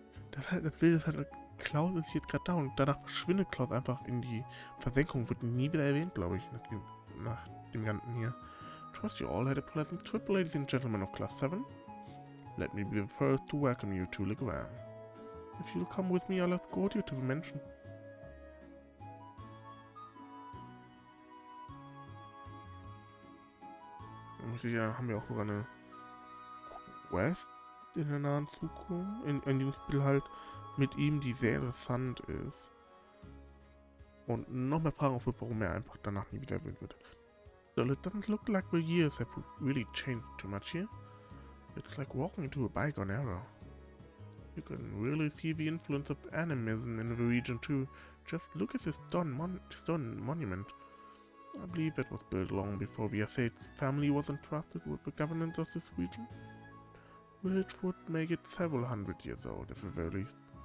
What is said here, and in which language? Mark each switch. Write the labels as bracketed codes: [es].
[de] Das Bild ist halt, Klaus ist jetzt gerade da und danach verschwindet Klaus einfach in die Versenkung, wird nie wieder erwähnt, glaube ich, nach dem Ganzen hier. [en] Trust you all had a pleasant trip, ladies and gentlemen of Class 7. Let me be the first to welcome you to Legram. If you'll come with me, I'll escort you to the Menschen. [de] Hier haben wir auch sogar eine Quest in der nahen Zukunft, in dem Spiel halt mit ihm, die sehr interessant ist. Und noch mehr Fragen aufwirft, warum er einfach danach nie wieder erwähnt wird. [en] So, it doesn't look like the years have really changed too much here. It's like walking into a bygone era. You can really see the influence of animism in the region too. Just look at this stone monument. I believe it was built long before the Assate family was entrusted with the governance of this region, which would make it several hundred years old at the very least.